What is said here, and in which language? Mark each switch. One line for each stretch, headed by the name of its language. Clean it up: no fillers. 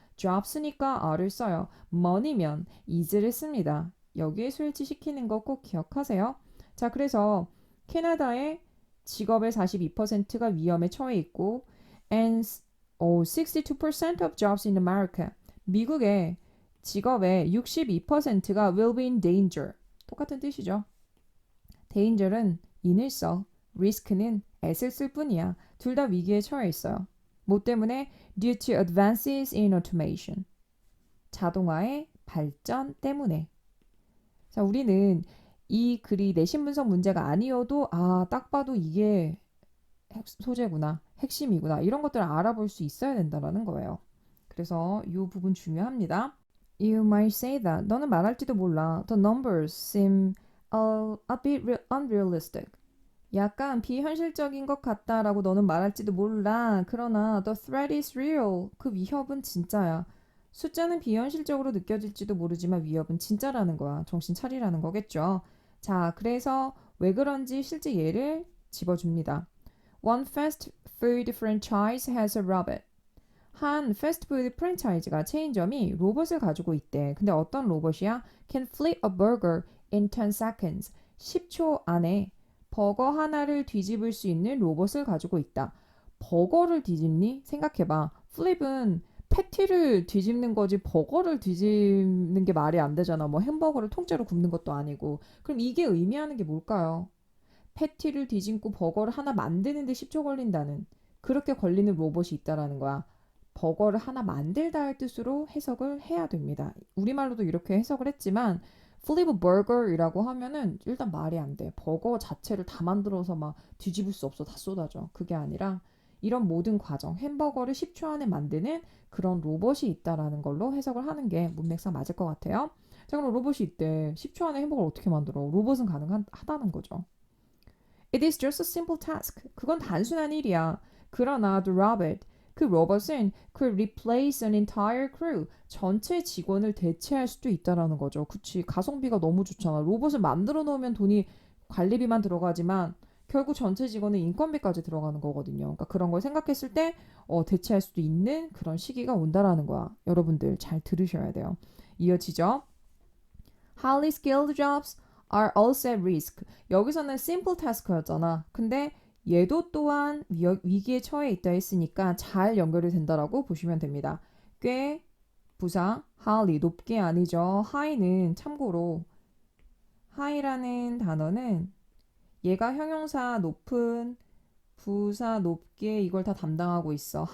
Korean: jobs니까 are를 써요. money면 is를 씁니다. 여기에 수일치 시키는 거 꼭 기억하세요. 자, 그래서 캐나다의 직업의 42%가 위험에 처해 있고
English: and 62% of jobs in America.
Korean: 미국의 직업의 62%가
English: will be in danger.
Korean: 똑같은 뜻이죠. danger은 in을 써. risk는 s를 쓸 뿐이야. 둘 다 위기에 처해 있어요. 뭐 때문에?
English: due to advances in automation.
Korean: 자동화의 발전 때문에. 자, 우리는 이 글이 내신 분석 문제가 아니어도 딱 봐도 이게 소재구나, 핵심이구나 이런 것들을 알아볼 수 있어야 된다는 거예요. 그래서 이 부분 중요합니다.
English: You might say that.
Korean: 너는 말할지도 몰라.
English: The numbers seem a bit unrealistic.
Korean: 약간 비현실적인 것 같다라고 너는 말할지도 몰라.
English: 그러나 the threat is real.
Korean: 그 위협은 진짜야. 숫자는 비현실적으로 느껴질지도 모르지만 위협은 진짜라는 거야. 정신 차리라는 거겠죠. 자, 그래서 왜 그런지 실제 예를 집어줍니다.
English: One fast food franchise has a robot.
Korean: 한 패스트푸드 프랜차이즈가 체인점이 로봇을 가지고 있대. 근데 어떤 로봇이야?
English: Can flip a burger in 10 seconds.
Korean: 10초 안에 버거 하나를 뒤집을 수 있는 로봇을 가지고 있다. 버거를 뒤집니? 생각해봐. 플립은 패티를 뒤집는 거지 버거를 뒤집는 게 말이 안 되잖아. 뭐 햄버거를 통째로 굽는 것도 아니고. 그럼 이게 의미하는 게 뭘까요? 패티를 뒤집고 버거를 하나 만드는데 10초 걸린다는 그렇게 걸리는 로봇이 있다라는 거야. 버거를 하나 만들다 할 뜻으로 해석을 해야 됩니다. 우리말로도 이렇게 해석을 했지만 flip burger이라고 하면은 일단 말이 안 돼. 버거 자체를 다 만들어서 막 뒤집을 수 없어. 다 쏟아져. 그게 아니라 이런 모든 과정, 햄버거를 10초 안에 만드는 그런 로봇이 있다라는 걸로 해석을 하는 게 문맥상 맞을 것 같아요. 자, 그럼 로봇이 있대. 10초 안에 햄버거를 어떻게 만들어? 로봇은 가능하다는 거죠.
English: It is just a simple task.
Korean: 그건 단순한 일이야.
English: 그러나 the robot,
Korean: 그 로봇은
English: could replace an entire crew.
Korean: 전체 직원을 대체할 수도 있다라는 거죠. 그치. 가성비가 너무 좋잖아. 로봇을 만들어 놓으면 돈이 관리비만 들어가지만 결국 전체 직원은 인건비까지 들어가는 거거든요. 그러니까 그런 걸 생각했을 때 대체할 수도 있는 그런 시기가 온다라는 거야. 여러분들 잘 들으셔야 돼요. 이어지죠?
English: Highly skilled jobs are also at risk.
Korean: 여기서는 simple task였잖아. 근데 얘도 또한 위기에 처해 있다 했으니까 잘 연결이 된다라고 보시면 됩니다. 꽤 부사 highly 높게 아니죠. high는 참고로 high라는 단어는 얘가 형용사 높은 부사 높게 이걸 다 담당하고 있어.